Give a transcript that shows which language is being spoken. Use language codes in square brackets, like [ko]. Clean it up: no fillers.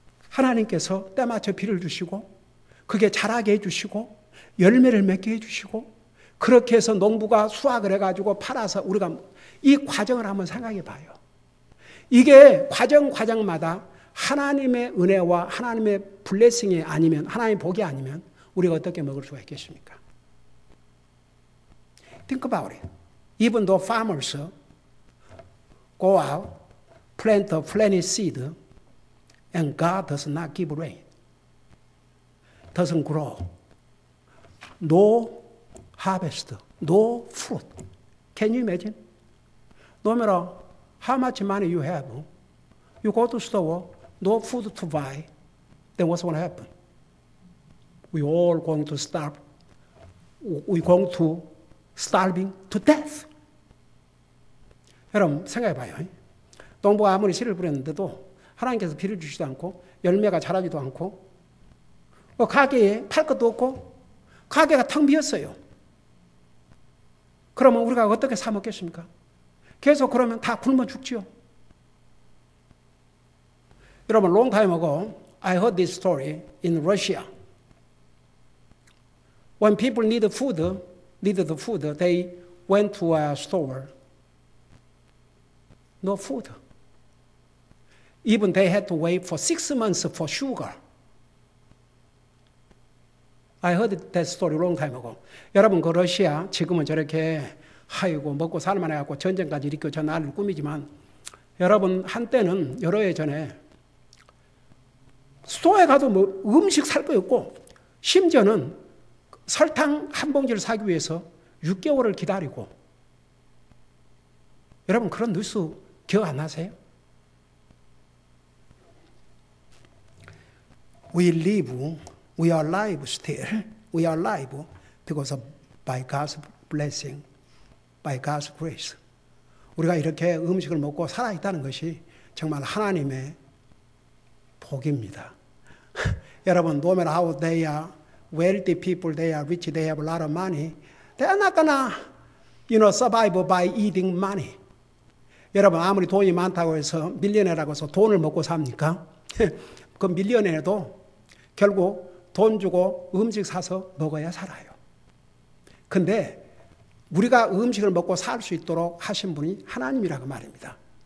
[ko] 하나님께서 때맞춰 비를 주시고, 그게 자라게 해주시고, 열매를 맺게 해주시고, 그렇게 해서 농부가 수확을 해가지고 팔아서 우리가 이 과정을 한번 생각해 봐요. 이게 과정마다 하나님의 은혜와 하나님의 블레싱이 아니면, 하나님의 복이 아니면 우리가 어떻게 먹을 수가 있겠습니까? [en] Think about it. Even though farmers go out, plant a plenty seed, and God does not give rain, doesn't grow, no harvest, no fruit. Can you imagine? No matter how much money you have, you go to the store, no food to buy, then what's going to happen? We all going to starve. We're going to starving to death. [ko] 여러분 생각해 봐요. 농부가 아무리 씨를 뿌렸는데도 하나님께서 비를 주지도 않고 열매가 자라지도 않고 가게에 팔 것도 없고 가게가 텅 비었어요. 그러면 우리가 어떻게 사 먹겠습니까? 계속 그러면 다 굶어 죽지요. 여러분, [en] long time ago, I heard this story in Russia. When people needed food, they went to a store. No food. Even they had to wait for 6 months for sugar. I heard that story long time ago. [ko] 여러분, 그 러시아 지금은 저렇게 아이고 먹고 살만 해갖고 전쟁까지 일으켜 저 나라를 꾸미지만 여러분 한때는 여러 해 전에 스토어에 가도 뭐 음식 살 거 없고 심지어는 설탕 한 봉지를 사기 위해서 6개월을 기다리고 여러분 그런 뉴스 기억 안 나세요? [en] We are alive still. We are alive because of by God's blessing, by God's grace. [ko] 우리가 이렇게 음식을 먹고 살아있다는 것이 정말 하나님의 복입니다. 여러분, [en] no matter how they are wealthy people, they are rich, they have a lot of money, they are not gonna, survive by eating money. [ko] 여러분, 아무리 돈이 많다고 해서 밀리언어라고 해서 돈을 먹고 삽니까? 그 밀리언어도 결국 돈 주고 음식 사서 먹어야 살아요. 근데 우리가 음식을 먹고 살 수 있도록 하신 분이 하나님이라고 말입니다.